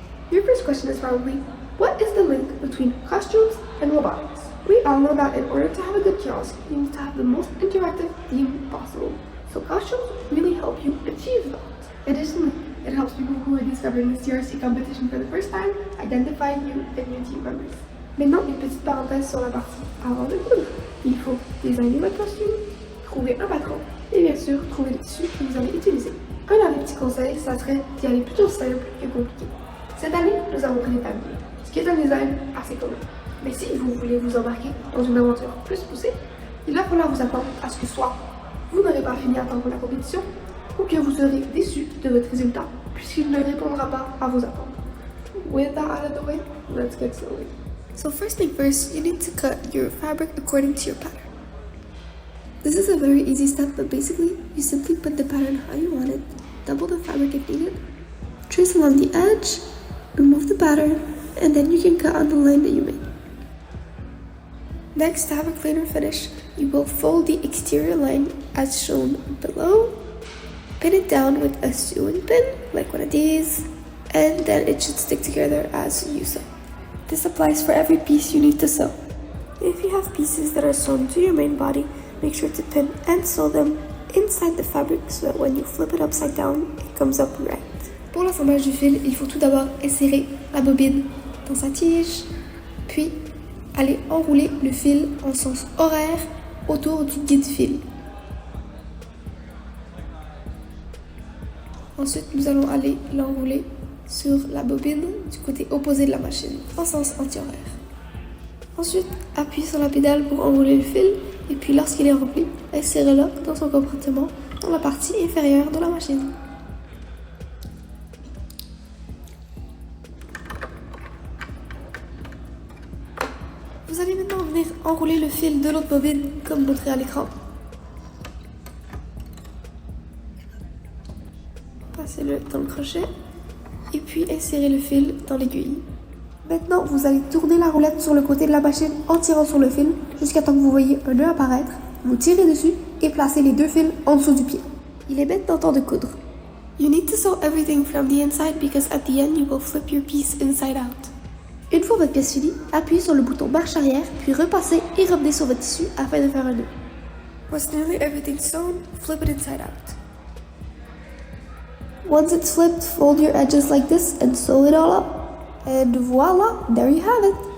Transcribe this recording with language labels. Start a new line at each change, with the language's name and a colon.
English: Your first question is probably, what is the link between costumes and robotics? We all know that in order to have a good kiosk, you need to have the most interactive theme possible. So costumes really help you achieve that. Additionally, it helps people who are discovering the CRC competition for the first time identify you and your team members.
French: Maintenant, une petite parenthèse sur la partie avant de coudre. Il faut designer votre costume, trouver un patron et bien sûr trouver le tissu que vous allez utiliser. Un dernier petit conseil, ça serait d'y aller plutôt simple que compliqué. Cette année, nous avons pris l'établi, ce qui est un design assez commun. Mais si vous voulez vous embarquer dans une aventure plus poussée, il va falloir vous attendre à ce que soit vous n'aurez pas fini à temps pour la compétition ou que vous serez déçu de votre résultat puisqu'il ne répondra pas à vos attentes.
English: With that out of the way, let's get started. So first thing first, you need to cut your fabric according to your pattern. This is a very easy step, but basically, you simply put the pattern how you want it, double the fabric if needed, trace along the edge, remove the pattern, and then you can cut on the line that you made. Next, to have a cleaner finish, you will fold the exterior line as shown below, pin it down with a sewing pin, like one of these, and then it should stick together as you sew. This applies for every piece you need to sew. If you have pieces that are sewn to your main body, make sure to pin and sew them inside the fabric so that when you flip it upside down, it comes up right.
French: Pour l'assemblage du fil, il faut tout d'abord insérer la bobine dans sa tige, puis aller enrouler le fil en sens horaire autour du guide-fil. Ensuite, nous allons aller l'enrouler sur la bobine du côté opposé de la machine, en sens anti-horaire. Ensuite, appuyez sur la pédale pour enrouler le fil, et puis lorsqu'il est rempli, insérez-le dans son compartiment dans la partie inférieure de la machine. Vous allez maintenant venir enrouler le fil de l'autre bobine, comme montré à l'écran. Passez-le dans le crochet. Et puis insérez le fil dans l'aiguille. Maintenant, vous allez tourner la roulette sur le côté de la machine en tirant sur le fil jusqu'à temps que vous voyez un nœud apparaître. Vous tirez dessus et placez les deux fils en dessous du pied. Il est maintenant temps de coudre.
English: You need to sew everything from the inside because at the end you will flip your piece inside out.
French: Une fois votre pièce finie, appuyez sur le bouton marche arrière, puis repassez et revenez sur votre tissu afin de faire un nœud.
English: Once nearly everything's sewn, flip it inside out. Once it's flipped, fold your edges like this and sew it all up. And voila, there you have it.